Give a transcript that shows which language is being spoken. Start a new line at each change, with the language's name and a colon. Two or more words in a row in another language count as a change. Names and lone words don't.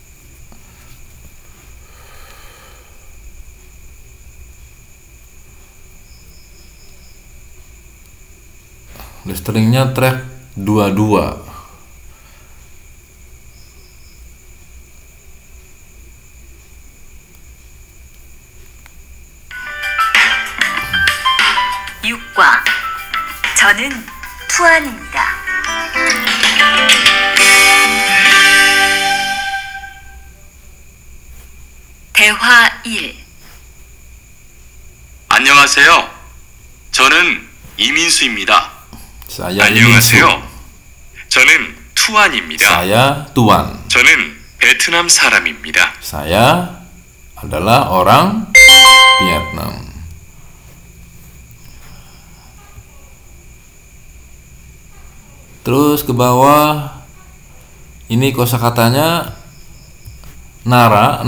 Indonesian: Listeningnya track 22.
Korean: 저는 투안입니다. 대화 1. 안녕하세요. 저는 이민수입니다. 안녕하세요. 저는 투안입니다.
Indonesian: Saya Tuan.
Korean: 저는 베트남 사람입니다.
Indonesian: Saya adalah orang Vietnam. Terus ke bawah, ini kosakatanya nara.